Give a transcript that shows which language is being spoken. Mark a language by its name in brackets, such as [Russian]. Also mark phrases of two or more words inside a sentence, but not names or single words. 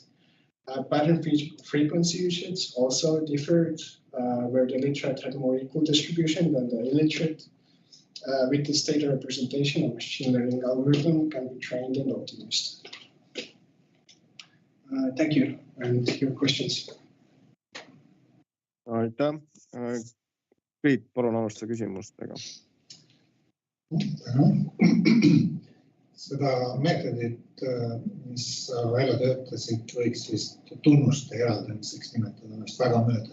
[English] Pattern frequency usage also differed, where the literate had more equal distribution than the illiterate. With this data representation, a machine learning algorithm can be trained and optimized. Thank you, and your questions. [Estonian] Aitäh. Priit, palun alusta küsimustega. Seda meetodit, mis sa välja töötasid, võiks vist tunnuste eraldamiseks nimetada, vist väga mööda.